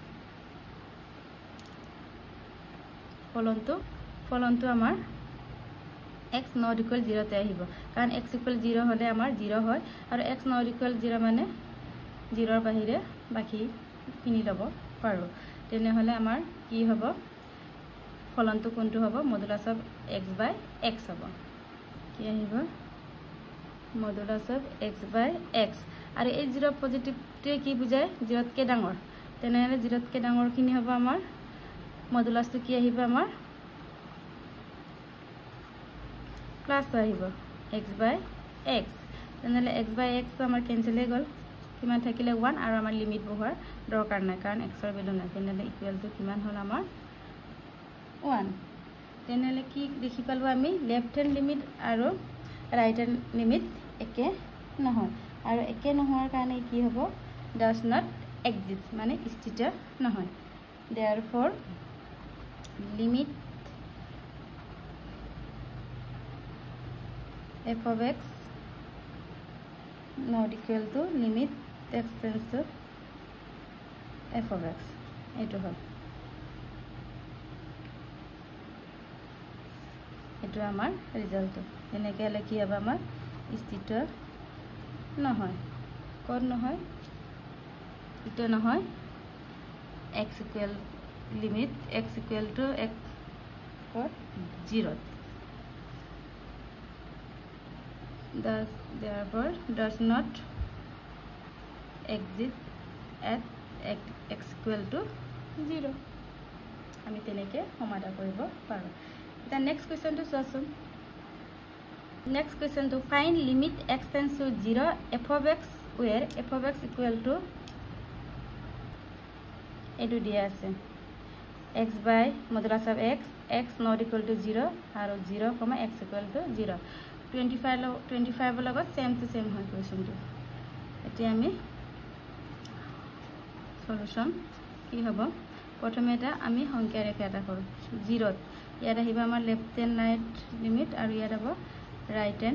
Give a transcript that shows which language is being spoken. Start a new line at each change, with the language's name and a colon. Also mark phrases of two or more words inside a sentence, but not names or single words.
Assamese: ফলনটো আমাৰ
English: x not equal 0
Assamese: তে আহিব কাৰণ
English: x equal 0
Assamese: হলে আমাৰ 0 হয় আৰু
English: x not equal 0
Assamese: মানে 0 ৰ বাহিৰে বাকি কিনি লব পাৰো তেনে হলে আমাৰ কি হ'ব ফলনটো কোনটো হ'ব
English: modulus of x by x
Assamese: হ'ব কি আহিব
English: modulus of x by x
Assamese: আৰু এই 0 পজিটিভটোৱে কি বুজায় 0 তকে ডাঙৰ তেনে হলে 0 তকে ডাঙৰ কিনি হ'ব আমাৰ মডুলাসটো কি আহিব আমাৰ প্লাস আহিব
English: x by x
Assamese: তেনে
English: x by x
Assamese: তো আমাৰ কেনসেল হৈ গল কিমান থাকিলে 1 আৰু আমাৰ লিমিট বহুৱাৰ দৰকাৰ নাই কাৰণ x ৰ ভ্যালু নাই তেনে
English: equal to
Assamese: কিমান হ'ল আমাৰ 1 তেনে কি দেখি পালো আমি
English: left hand limit
Assamese: আৰু
English: right hand limit
Assamese: একে নহয় আৰু একে নোহোৱাৰ কাৰণে কি হ'ব
English: does not exist
Assamese: মানে স্থিত নহয়
English: therefore limit f of x not equal to limit x tends to f of x
Assamese: এটো হল এটো আমাৰ ৰিজাল্ট এনেকৈ হলে কি হ'ব আমাৰ স্থিত নহয় কোন নহয় ইটো নহয়
English: x equal limit x equal to x or 0 therefore does not exist at x equal to 0
Assamese: আমি তেনেকে সমাধান কৰিব পাৰো এটা
English: next question to চাচোন next question to ফাইন্ড লিমিট x tends to 0 f of x where f of x equal to
Assamese: এটো দিয়া আছে
English: x by modulus of x x not equal to 0 আৰু 0, x equal to 0
Assamese: 25 লগত
English: same to same
Assamese: হয় কোৱেশ্চনটো এতিয়া আমি সলিউশন কি হব প্রথমে এটা আমি সংখ্যা রেখা এটা করো 0 ইয়াত আহিব আমাৰ
English: left and right limit
Assamese: আৰু ইয়াত হ'ব
English: right and